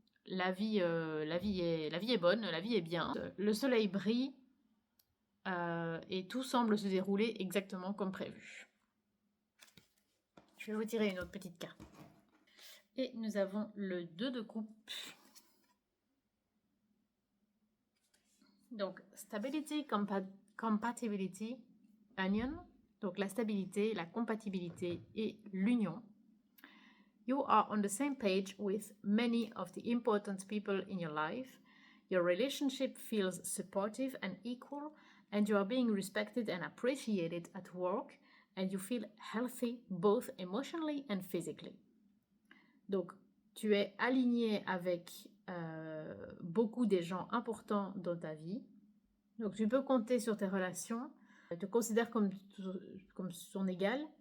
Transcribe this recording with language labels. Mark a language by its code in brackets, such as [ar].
[fr] La vie est bonne, la vie est bien. Le soleil brille et tout semble se dérouler exactement comme prévu. Je vais vous tirer une autre petite carte. Et nous avons le 2 de coupe. [en] Donc, stability, compatibility, union. [fr] Donc, la stabilité, la compatibilité et l'union. [en] You are on the same page with many of the important people in your life. Your relationship feels supportive and equal, and you are being respected and appreciated at work, and you feel healthy both emotionally and physically. [fr] Donc, tu es aligné avec beaucoup des gens importants dans ta vie. Donc, tu peux compter sur tes relations. Tu te considères comme son égal.